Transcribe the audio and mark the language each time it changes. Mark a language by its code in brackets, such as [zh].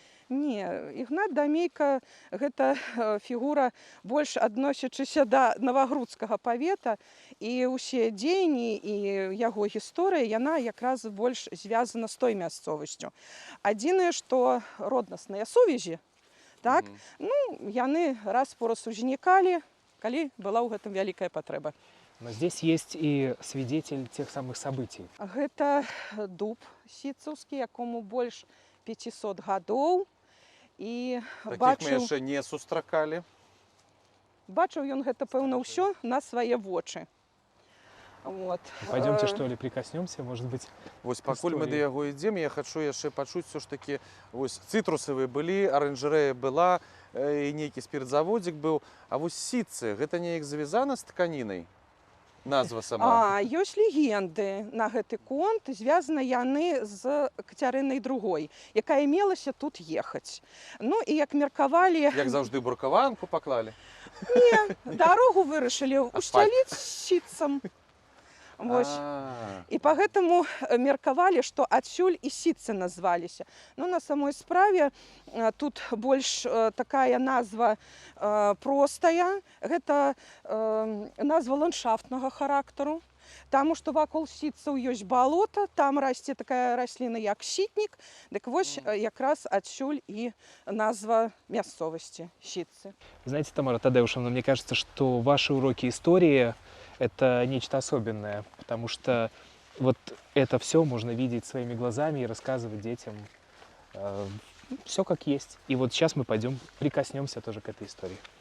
[be] Не, Ігнат Дамейка – гэта фігура больш адносячыся да Навагрудскага павета, і ўсе дзеянні і яго гісторыя, яна якраз больш звязана з той мясцовасцю. Адзінае, што роднасныя сувязі, так, яны раз-пораз узнікалі, калі была ў гэтым вялікая патрэба. [ru] Но здесь есть и свидетель тех самых событий. [be] Гэта дуб сітцаўскі, якому больш 500 гадоў. І Такіх мы яшчэ не сустракалі. бачыў ён гэта, пэўна, ўсё на свае вочы. [ru] Вот. Пойдемте, что ли, прикоснемся, может быть. [be] Вось пакуль мы да яго ідзем, я хачу яшчэ пачуць все ж такі, вось цытрусавыя былі, аранжарэя была, і нейкі спіртзаводзік быў, а вось сітцы, гэта неяк звязана з тканінай? Назва сама. Ёсць легенды на гэты конт, звязаны яны з Кацярынай II, якая мелася тут ехаць. Ну і як меркавалі... Як заўжды буркаванку паклалі? Не, дарогу вырашылі усцяліць сітцам. Вось. І па гэтаму меркавалі, што адсюль і сітцы назваліся. Ну, на самой справе тут больш такая назва простая. Гэта назва ландшафтнага характару. Таму што вакол сітцаў ёсць балота, там расце такая расліна, як сітнік. Дык вось якраз адсюль і назва мясцовасці сітцы. [ru] Знаете, Тамара Тадеушевна, мне кажется, что ваши уроки истории – это нечто особенное, потому что вот это все можно видеть своими глазами и рассказывать детям. Все как есть. И вот сейчас мы пойдем прикоснемся тоже к этой истории.